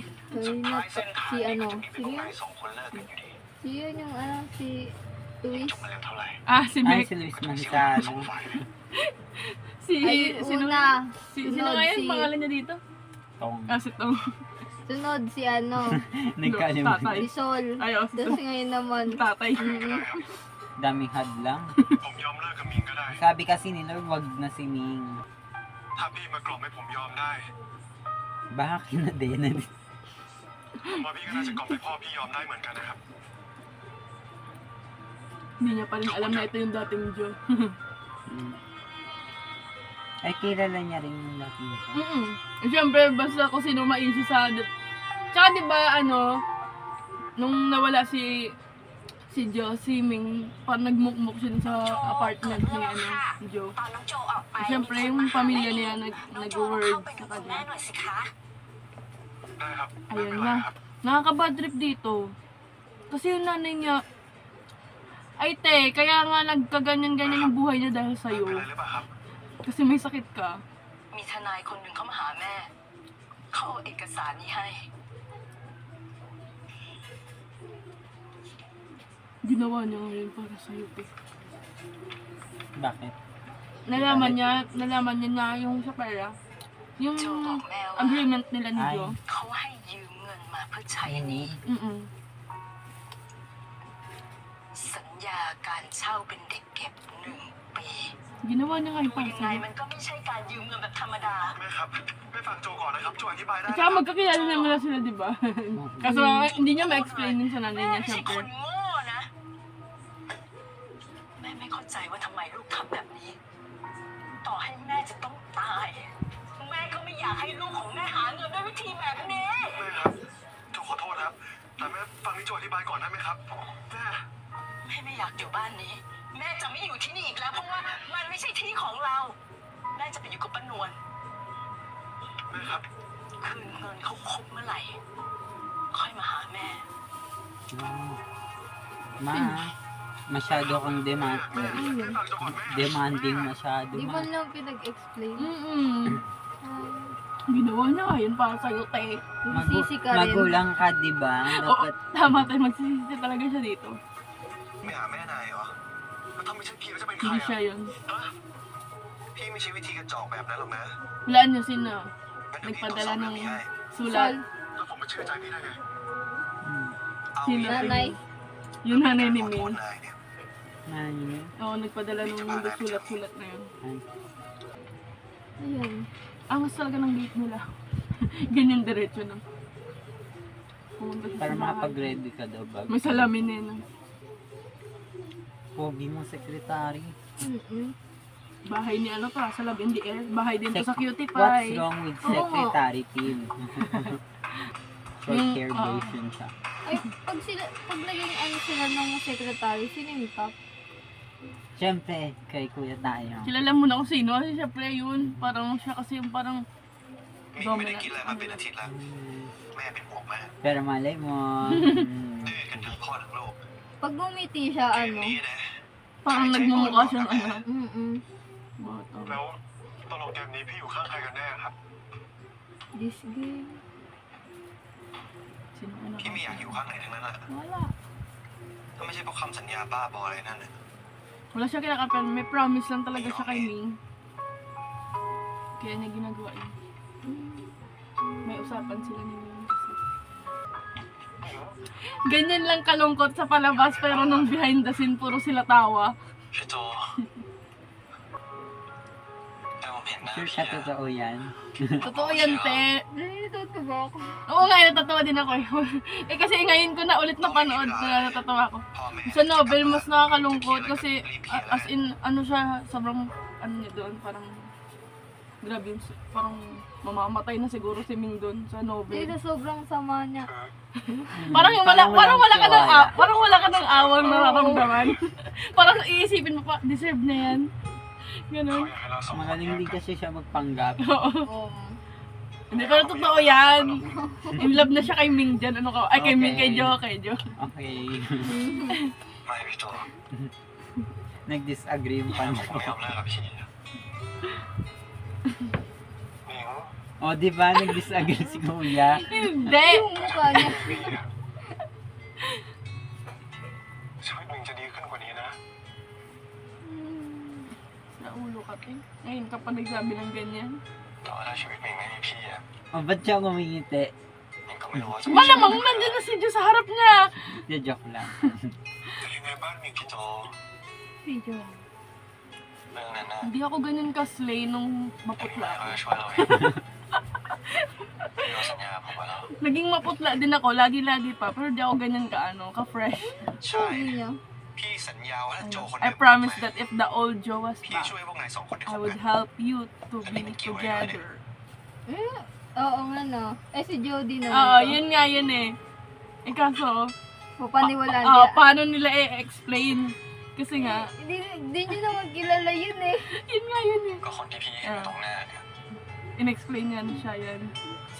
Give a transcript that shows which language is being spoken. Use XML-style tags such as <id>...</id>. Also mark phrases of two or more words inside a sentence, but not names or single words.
<th>สุด</th> <tl>Sorry</tl> <th>ท้า</th> <tl>na</tl> <th>ยเส้นทาง</th> <tl>si</tl> <th>นี้ก็</th> <tl>ano,</tl> <th>จะมีไปตรง</th> <tl>sige.</tl> <th>ไหน2 คนเลิกกันอยู่ดี</th> <tl>Si yun yung si Luis. จบมาเร็วเท่าไหร่ Ah, si Ay, Beck. si Luis</tl> <th>ก็ต้องเสียเวลาทั้ง</th> <tl>Manzano.</tl> <th>2 ฝ่ายเลย</th> <tl>Si, Ay, sino, una. sino Sunod nga yan? si- Pangalan niya dito? Tong. Ah, si Tong. Sunod si ano, Nagkalimutan. Tatay. si Sol. Ay, oh, si Tapos Tong. ngayon naman, Tatay.</tl> <th>ก็ได้ครับ</th> <tl>Daming hadlang.</tl> <th>ผมยอมเลิกกับมิงก็ได้</th> <tl>Sabi kasi ni Lord, wag na si Ming.</tl> <th>ถ้าพี่มากล่อมให้ผมยอมได้</th> <tl>Bakit na din?</tl> <th>ผมว่าพี่ก็น่าจะกล่อมให้พ่อพี่ยอมได้เหมือนกันนะครับ</th> <tl>Hindi niya pa rin alam na ito yung dating Joe. Mm. Ay, kilala niya rin yung dating siya. Siyempre, basta kung sino maisi sa... Tsaka diba, nung nawala si Joe, si Ming, parang nagmukmuk siya dun sa apartment ni Joe. Siyempre, yung pamilya niya nag-word sa kanya.</tl> <th>ได้ครับ</th> <tl>Ayun</tl> <th>ไม่เป็นไร</th> <tl>na.</tl> <th>ครับ</th> <tl>Nakaka-</tl> <en>bad trip</en> <tl>dito. Kasi yung nanay niya, ay te, kaya nga nagkaganyan-ganyan yung buhay niya dahil</tl> <th>ไม่</th> <tl>sa'yo.</tl> <th>เป็นไรหรือเปล่าครับ</th> <tl>Kasi may sakit ka.</tl> <th>มีทนายคนหนึ่งเข้ามาหาแม่ เขาเอาเอกสารนี้ให้</th> <tl>Ginawa niya ngayon para sa'yo, te. Bakit? Nalaman niya na yung sa pera. Yung</tl> <th>โจบอกแม่ว่า</th> <tl>agreement nila ni Joe.</tl> <th>เขาให้ยืมเงินมาเพื่อใช้</th> <tl>Ay,</tl> <th>หนี้ Mm-mm. สัญญาการเช่าเป็นเด็กเก็บ1 ปี</th> <tl>Ginawa niya ngayon</tl> <th>ดู</th> <tl>para</tl> <th>ยังไง</th> <tl>sa'yo.</tl> <th>มันก็ไม่ใช่การยืมเงินแบบธรรมดา แม่ครับไม่ฟังโจก่อนนะครับโจอธิบายได้</th> <tl>At</tl> <th>นะค</th> <tl>saka</tl> <th>รับ</th> <tl>magkakilala naman na sila, di ba? Kaso hindi niya ma-explain yun sa nanay</tl> <th>แม่</th> <tl>niya,</tl> <th>ไม่ใช่ค</th> <tl>syempre.</tl> <th>นโง่นะ แม่ไม่เข้าใจว่าทำไมลูกทำแบบนี้ ต่อให้แม่จะต้องตาย แม่ก็ไม่อยากให้ลูกของแม่หาเงินด้วยวิธีแบบนี้ แม่ครับโจขอโทษครับ แต่แม่ฟังนี่โจอธิบายก่อนได้ไหมครับแม่ แม่ไม่อยากอยู่บ้านนี้ แม่จะไม่อยู่ที่นี่อีกแล้วเพราะว่ามันไม่ใช่ที่ของเรา แม่จะไปอยู่กับป้านวล แม่ครับ คืนเงินเขาครบเมื่อไหร่ ค่อยมาหาแม่</th> <tl>Ma, masyado kang</tl> <th>แม่</th> <tl>demand.</tl> <th>แม่ฟังโจก่อนแม่</th> <tl>Demanding masyado, Di ma. ba lang pinag-explain? Ay, Ginawa niya ngayon para sa'yo, te. sisi ka rin. Magulang ka, di ba? Oo, Dapat, tama tayo. Magsisisi talaga siya dito.</tl> <th>ไม่หาแม่นายเหรอแล้วถ้าไม่ใช่พี่แล้วจะเป็นใคร</th> <tl>Hindi</tl> <th>อ่ะ</th> <tl>siya yun.</tl> <th>ฮะพี่ไม่ใช่วิธีกระจอกแบบนั้นหรอกนะ</th> <tl>Wala niyo sino.</tl> <th>งั้นเดี๋ยวพี่ตรวจ</th> <tl>Nagpadala</tl> <th>สอบเรื่อง</th> <tl>ng</tl> <th>นี้ให้</th> <tl>sulat.</tl> <th>แล้วผมมาเชื่อใจพี่ได้ไง mm, เอา</th> <tl>Sino?</tl> <th>งี้</th> <tl>Nanay. Yung nanay ni</tl> <th>ขอโท</th> <tl>Ming.</tl> <th>ษนายเนี่ย</th> <tl>nani, Oo, nagpadala ng sulat-sulat na yun. ay, Ayun. Angas talaga ng date nila. Ganyan diretso na. Pumunta siya para sa bahay. makapag-ready ka daw ba? May salamin eh. No? Pogi mo, secretary. Bahay ni ano to, sa Love in the Air. Bahay din to sa Cutie</tl> <en>What's</en> <tl>Pie.</tl> <en>wrong with</en> <tl>Oo.</tl> <en>secretary, Tim? Short</en> <tl>Yung,</tl> <en>hair</en> <tl>oo. version siya. Ay, pag naging ano sila ng secretary, sino yung top? Siyempre, kay kuya tayo. Kilala mo na kung sino. Kasi syempre yun. Parang siya kasi yung parang</tl> <th>มิงไม่ได้กินอะไรมาเป็นอาทิตย์แล้ว Mm, แม่เป็นห่วงมาก</th> <tl>pero malay mo.</tl> <th>ดื้อกันทั้งพ่อทั้งลูก</th> <tl>Pag ngumiti siya,</tl> <th>เกม</th> <tl>ano?</tl> <th>นี้นะ</th> <tl>parang nagmumukha siyang ano. Bata.</tl> <th>แล้วตลกเกมนี้พี่อยู่ข้างใครกันแน่ครับ</th> <en>This game.</en> <tl>Sino ano?</tl> <th>พี่ไม่อยากอยู่ข้างไหนทั้งนั้นแหละ</th> <tl>Wala.</tl> <th>ถ้าไม่ใช่เพราะคำสัญญาบ้าบออะไรนั่นน่ะ</th> <tl>Wala siya kinakapan. May promise lang talaga siya kay Ming. Kaya niya ginagawa yun. May usapan sila ni Ming kasi. Ganyan lang kalungkot sa palabas pero nung</tl> <en>behind the scene</en> <tl>puro sila tawa.</tl> <th>พี่โจแต่ผมเห็นหน้า</th> <tl>Sure</tl> <th>พี่</th> <tl>ka</tl> <th>อะ</th> <tl>totoo yan? Totoo yan, te. Nalilituto ba ako? Oo nga, natatawa din ako. Eh kasi ngayon ko na ulit napanood na natatawa ako.</tl> <th>พ่อแม่</th> <tl>Sa novel, mas nakakalungkot kasi</tl> <en>as in,</en> <tl>ano siya, sobrang, ano niya doon, parang, grabe yun, parang mamamatay na siguro si Ming doon sa Hindi novel. na sobrang sama niya. Parang yung parang wala ka ng, parang wala ka ng awang nararamdaman. Parang iisipin mo pa, deserve na yan.</tl> <th>เขา</th> <tl>Ganun.</tl> <th>อยากให้เราสองคน</th> <tl>Magaling</tl> <th>แยก</th> <tl>din</tl> <th>กัน</th> <tl>kasi siya magpanggap. Oo. Hindi, pero totoo yan. In love na siya kay Ming dyan. Ano ka? Ay, kay Ming, kay Jo. Okay.</tl> <th>ไม่พี่โจ</th> <tl>Nag-disagree yung</tl> <th>แค่ผม</th> <tl>panggap.</tl> <th>ไม่ยอมเลิกกับพี่อะหมิว</th> <tl>O, di ba? Nag-disagree si kuya. Hindi. Yung mukha niya.</tl> <th>พี่อะชีวิตหมิงจะดีขึ้นกว่านี้นะ</th> <tl>Naulo ka, te. Ngayon ka pa nagsabi ng ganyan.</tl> <th>แต่ว่าถ้าชีวิตหมิงไม่มีพี่อะ</th> <tl>O, ba't siya ngumingiti?</tl> <th>หมิงก็ไม่รู้ว่าจะ</th> <tl>Malamang nandun na si Jo sa harap niya. Di, joke lang.</tl> <th>แต่ยังไงบ้านหมิงพี่โจ</th> <tl>Video.</tl> <th>เรื่องนั้นน่ะ</th> <tl>Hindi ako ganyan ka-slay nung</tl> <th>แม่</th> <tl>maputla.</tl> <th>เขาจะช่วยเราเองพี่เราสัญญาผมไว้แล้ว</th> <tl>Naging maputla din ako, lagi-lagi pa. Pero di ako ganyan ka, ano, ka-fresh.</tl> <th>ใช่</th> <tl>Sabi niya.</tl> <th>พี่สัญญาว่าถ้าโจคน</th> <en>I promise that if the old Joe was</en> <th>พี่</th> <en>back,</en> <th>ช่วยพวกนายสองคนได้ค</th> <en>I</en> <th>บ</th> <en>would</en> <th>กัน</th> <en>help you to be together.</en> <tl>Oo nga no. Eh si Jody naman. Oo, to. yun nga yun eh. Eh kaso, Papaniwalaan oo, niya. paano nila i-explain? Kasi nga, Hindi nyo naman kilala yun eh. yun nga yun eh.</tl> <th>ก็คนที่พี่เห็นอยู่ตรงหน้าเนี่ย</th> <tl>In-explain nga na siya yan. Si</tl>